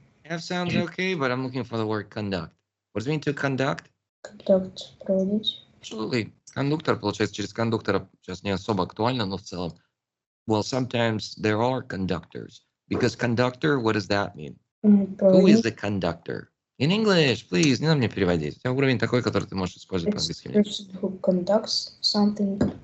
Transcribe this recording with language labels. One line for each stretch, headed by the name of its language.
English: Have sounds okay, but I'm looking for the word conduct. What does it mean to conduct? Conduct, проводить. Absolutely.
Russian: Кондуктор, получается, через кондуктора сейчас не особо актуально, но в целом.
English: Well, sometimes there are conductors. Because conductor, what does that mean? Who is the conductor? In English, please,
Russian: не надо мне переводить. У тебя уровень такой, который ты можешь использовать по-английски.
English: Person who conducts something.